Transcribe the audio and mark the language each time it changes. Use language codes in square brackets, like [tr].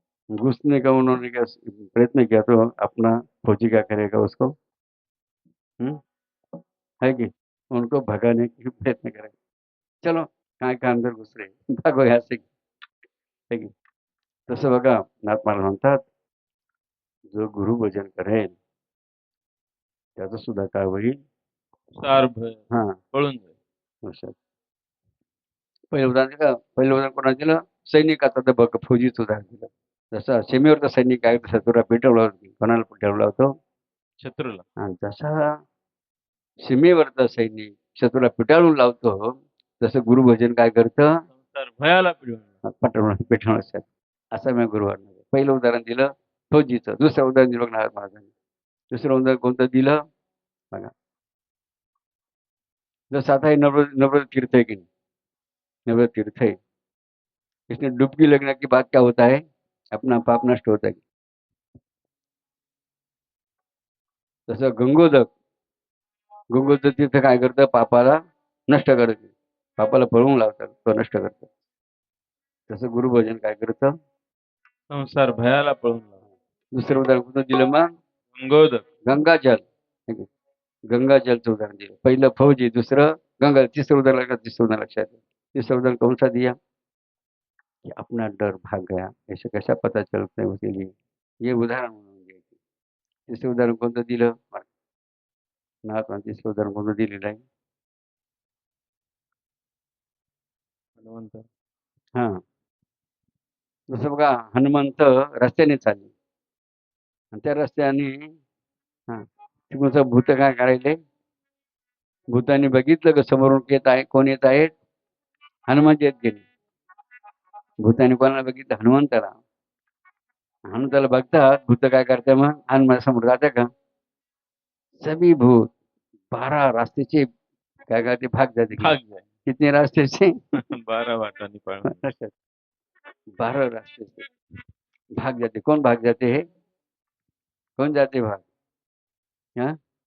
[hi] घुसने का उन्होंने क्या प्रयत्न किया, तो अपना फौजी क्या करेगा उसको? हम्म? है कि उनको भगाने की प्रयत्न करेगा। चलो, काय का अंदर घुस रहे, भागो यहाँ से, है की? [mr] तसं बघा, महात्मा म्हणतात, जो गुरु भजन करेल त्याचं सुद्धा काय होईल? सार भय हा, पळून जाईल. असं. पहिलं उदाहरण दिलं, पहिलं उदाहरण कोणाला दिलं? सैनिकाचं. तर बघ, फौजीच उदाहरण दिलं. जसा सीमेवरचा सैनिक आहे, शत्रूला पेटवला होता, कोणाला पेटवला होता? शत्रूला. आणि जसा सीमेवरचा सैनिक शत्रूला पिटाळून लावतो, तसं गुरुभजन काय करतं? संसार भयाला पिळून. पेटवण्यासाठी. असं मी गुरुवार पहिलं उदाहरण दिलं फौजीचं. दुसरं उदाहरण दिलं नारद महाराजांनी. दुसरं उदाहरण कोणतं दिलं बघा? जसं आता हे [hi] नवव्रत तीर्थ है कि नहीं? नवव्रत तीर्थ है, इसमें डुबकी लगने के बाद क्या होता है? अपना पाप नष्ट होता है. [mr] तसं गंगोदक तीर्थ काय करतं? पापाला नष्ट करते, पापाला पळवून लावतात, तो नष्ट करतात. तसं गुरुभजन काय करतं? संसार भयाला पळून लावतो. दुसरं उदाहरण कोणतं दिलं मग? गंगोदक. गंगाजल. गंगाजलचं उदाहरण दिलं. पहिलं फौजी, दुसरं गंगा, तिसरं उदाहरण लक्षात है. [hi] तीसरा उदाहरण कौन सा दिया? कि अपना डर भाग गया, ऐसे कैसा पता चलता है उसके लिए? [mr] ये उदाहरण म्हणून घ्यायचे. तिसरं उदाहरण कोणतं दिलं? महात्मा तिसरं उदाहरण कोणतं दिलेलं आहे? हनुमंत. हा, जसं बघा, हनुमंत रस्त्याने चालले आणि त्या रस्त्याने हा तिकडचं भूत काय करायले? भूताने बघितलं का समोरून येत आहे, कोण येत आहेत? हनुमंत येत गेले. भूताने कोणाला बघितलं? हनुमंताला. हनुमंताला बघतात भूत काय करते? मग हनुमान समोर जाते का? [hi] सभी भूत 12 रास्ते से [mr] काय करते? [hi] भाग जाते. भाग जाए. कितने रास्ते से? [mr] 12 वाटांनी पळून. [hi] 12 रास्ते से भाग जाते. कौन भाग जाते हैं? कौन जाते भाग? हाँ?